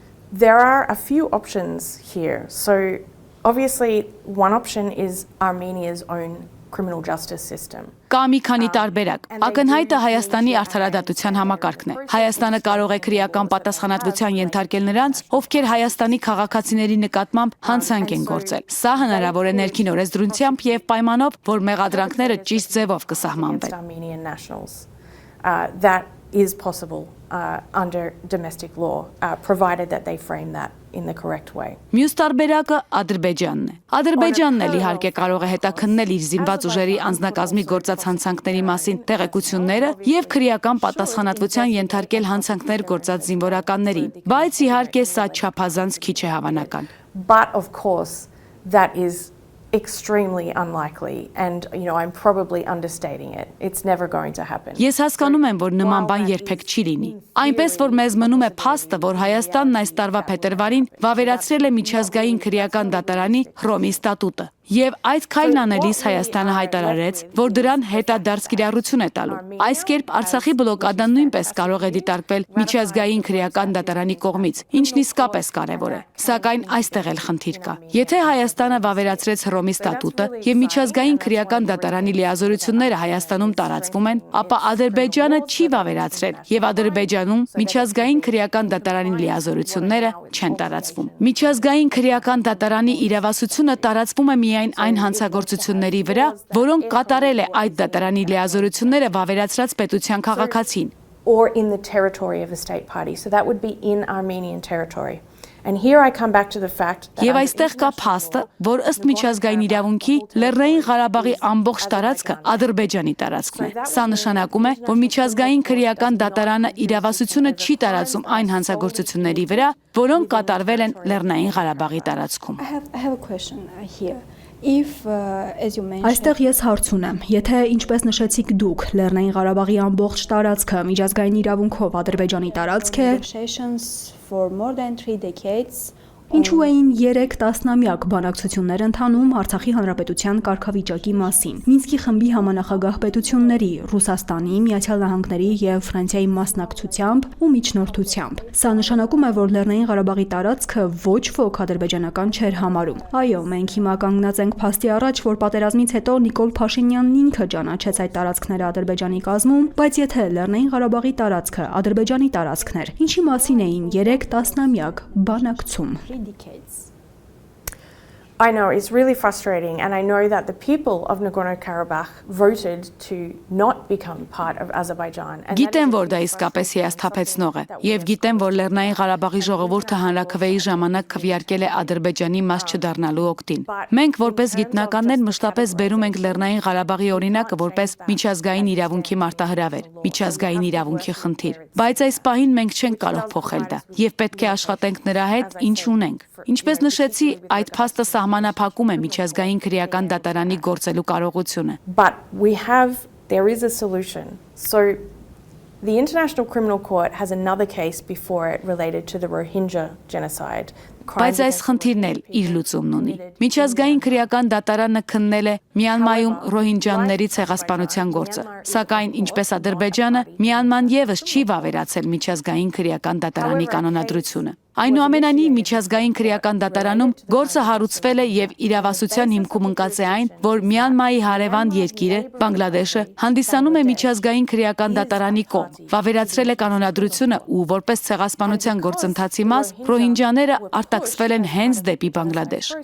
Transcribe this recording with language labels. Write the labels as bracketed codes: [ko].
[en] There are a few options here. So obviously one option is Armenia's own criminal justice system. [hy] Կա մի քանի տարբերակ։ Ակնհայտը Հայաստանի արդարադատության համակարգն է։ Հայաստանը կարող է քրեական պատասխանատվության ենթարկել նրանց, ովքեր Հայաստանի քաղաքացիների նկատմամբ հանցանք են գործել։ Սա հնարավոր է ներքին օրենսդրությամբ եւ պայմանով, որ մեղադրանքները ճիշտ ձևով կսահմանվեն։ [en] Armenian nationals. That is possible under domestic law, provided that they frame that in the correct way. [hy] Մյուս տարբերակը Ադրբեջանն է։ Ադրբեջանն էլ իհարկե կարող է հետաքննել իր զինված ուժերի անձնակազմի գործած հանցանքների մասին տեղեկությունները եւ քրեական պատասխանատվության ենթարկել հանցանքներ գործած զինվորականներին, բայց իհարկե սա չափազանց քիչ է հավանական։ [en] But of course, that is extremely unlikely, and I'm probably understating it. It's never going to happen. [hy] Ես հասկանում եմ, որ նման բան երբեք չի լինի։ Այնպես որ մեզ մնում է փաստը, որ Հայաստանն այս տարվա փետրվարին վավերացրել է միջազգային քրեական դատարանի Հռոմի ստատուտը։ Եվ այդ քայլն անելիս Հայաստանը հայտարարեց, որ դրան հետադարձ կիրառություն է տալու։ Այս կերպ Արցախի բլոկադան նույնպես կարող է դիտարկվել միջազգային քրեական դատարանի կողմից, ինչն իսկապես կարևոր է։ Սակայն այստեղ էլ խնդիր կա։ Եթե Հայաստանը վավերացրեց Հռոմի ստատուտը եւ միջազգային քրեական դատարանի լիազորությունները Հայաստանում տարածվում են, ապա Ադրբեջանը չի վավերացրել եւ Ադրբեջանում միջազգային քրեական դատարանի լիազորությունները չեն տարածվում։ Միջազգային քրեական դատարանի իրավասությունը տարածվում է այն հանցագործությունների վրա, որոնք կատարել է այդ դատարանի լիազորությունները վավերացրած պետության քաղաքացին, [en] or in the territory of a state party. So that would be in Armenian territory. And here I come back to the fact that [hy] Եվ այստեղ կա փաստը, որ ըստ միջազգային իրավունքի Լեռնային Ղարաբաղի ամբողջ տարածքը Ադրբեջանի տարածքն է։ Սա նշանակում է, որ միջազգային քրեական դատարանը իրավասությունը չի տարածում այն հանցագործությունների վրա, որոնք կատարվել են Լեռնային Ղարաբաղի տարածքում։ [en] I have a question here. If as you mentioned [hy] Այստեղ ես հարց ունեմ, եթե ինչպես նշեցիք դուք, Լեռնային Ղարաբաղի ամբողջ տարածքը միջազգային իրավունքով Ադրբեջանի տարածք է, [en] negotiations for more than 3 decades [hy] ինչու էին 3 տասնամյակ բանակցություններ ընթանում Արցախի հանրապետության կարգավիճակի մասին։ Մինսկի խմբի համանախագահ պետությունների Ռուսաստանի, Միացյալ Նահանգների եւ Ֆրանսիայի մասնակցությամբ ու միջնորդությամբ։ Սա նշանակում է, որ Լեռնային Ղարաբաղի տարածքը ոչ ոք ադրբեջանական չէր համարում։ Այո, մենք հիմա կանգնած ենք փաստի առաջ, որ պատերազմից հետո Նիկոլ Փաշինյանն ինքը ճանաչեց այդ տարածքները Ադրբեջանի կազմում, բայց եթե Լեռնային Ղարաբաղի տարածքը Ադրբեջանի տարածքն էր, ինչի մասին էին 3 տասնամյակ բանակցում։ [en] decades. I know it's really frustrating, and I know that the people of Nagorno-Karabakh voted to not become part of Azerbaijan. [hy] Գիտեմ, որ դա իսկապես հիասթափեցնող է, եւ գիտեմ, որ Լեռնային Ղարաբաղի ժողովուրդը հանրաքվեի ժամանակ քվեարկել է Ադրբեջանի մաս չդառնալու օգտին։ Մենք որպես գիտնականներ մշտապես բերում ենք Լեռնային Ղարաբաղի օրինակը որպես միջազգային իրավունքի մարտահրավեր, միջազգային իրավունքի խնդիր։ Բայց այս պահին մենք չենք կարող փոխել դա, եւ պետք է աշխատենք նրա հետ, ինչ ունենք։ Ինչպես նշեցի, այդ փաստը սահմանափակում է միջազգային քրեական դատարանի գործելու կարողությունը։ [en] But there is a solution. So the International Criminal Court has another case before it related to the Rohingya genocide. [hy] Բայց այս խնդիրն էլ իր լուծումն ունի։ Միջազգային քրեական դատարանը քննել է Մյանմայում ռոհինջյանների ցեղասպանության գործը, սակայն ինչպես Ադրբեջանը, Մյանման եւս չի վավերացել միջազգային քրեական դատարանի կանոնադրությունը։ Այնուամենայնիվ միջազգային քրեական դատարանում գործը հարուցվել է եւ իրավասության հիմքում ընկած է այն, որ Մյանմայի հարևան երկիրը Բանգլադեշը հանդիսանում է միջազգային քրեական դատարանի կողմ, վավերացրել է կանոնադրությունը ու որպես ցեղասպանության գործընթացի մաս ռոհինջաները արտաքսվել են հենց դեպի Բանգլադեշ։